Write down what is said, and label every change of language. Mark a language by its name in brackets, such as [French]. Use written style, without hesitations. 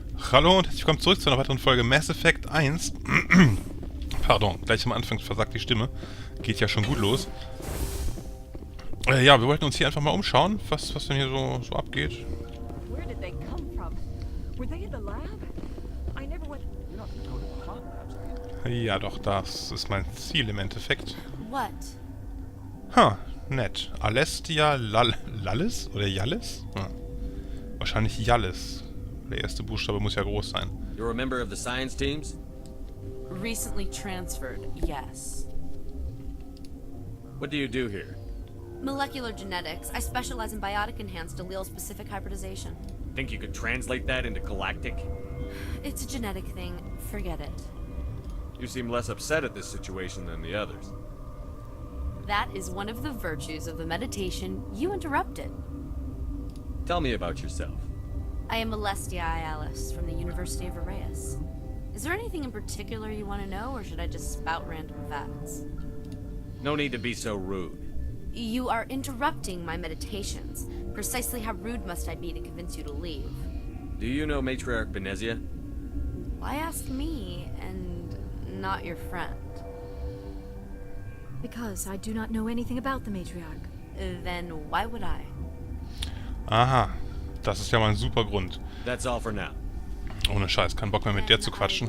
[German] Hallo und herzlich willkommen zurück zu einer weiteren Folge Mass Effect 1. Pardon, gleich am Anfang versagt die Stimme. Geht ja schon gut los. Ja, wir wollten uns hier einfach mal umschauen, was denn hier so abgeht. [English] Where did they come from? Were they in the lab? I never went. You're not gonna go to the hot labs, are you? [German] Ja, doch, das ist mein Ziel im Endeffekt. [English] What? [German] Nett. Alestia Lallis? Oder Jallis? Wahrscheinlich Jallis. Der erste Buchstabe muss ja groß sein. [English] You're a member of the science teams? Recently transferred, yes. What do you do here? Molecular genetics. I specialize in biotic-enhanced allele-specific hybridization. Think you could translate that into galactic? It's a genetic thing. Forget it. You seem less upset at this situation than the others. That is one of the virtues of the meditation you interrupted. Tell me about yourself. I am Alestia Alice from the University of Arraeus. Is there anything in particular you want to know, or should I just spout random facts? No need to be so rude. You are interrupting my meditations. Precisely how rude must I be to convince you to leave? Do you know Matriarch Benezia? Why ask me, and not your friend? Because I do not know anything about the matriarch. Then why would I? [German] Aha, das ist ja mal ein super Grund. [English] That's all for now. [German] Ohne Scheiß, kein Bock mehr mit der zu quatschen.